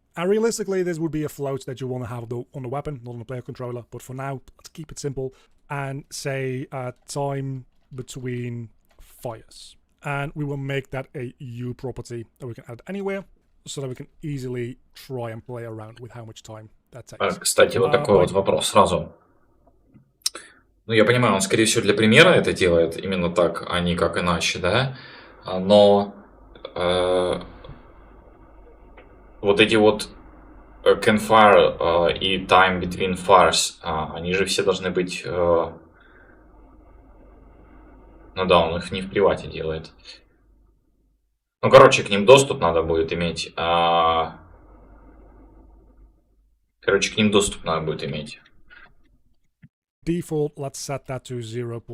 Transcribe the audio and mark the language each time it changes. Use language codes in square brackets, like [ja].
[en] And realistically, this would be a float that you want to have on the weapon, not on the player controller. But for now, let's keep it simple and say time between fires. And we will make that a U property that we can add anywhere, so that we can easily try and play around with how much time that takes. [ru] Кстати, вот такой вот вопрос сразу. Ну, я понимаю, он, скорее всего, для примера это делает именно так, а не как иначе, да? Но вот эти вот can fire и time between fires, они же все должны быть... Ну да, он их не в привате делает. Ну, короче, к ним доступ надо будет иметь. Короче, к ним доступ надо будет иметь. [en] Default, let's set that to 0.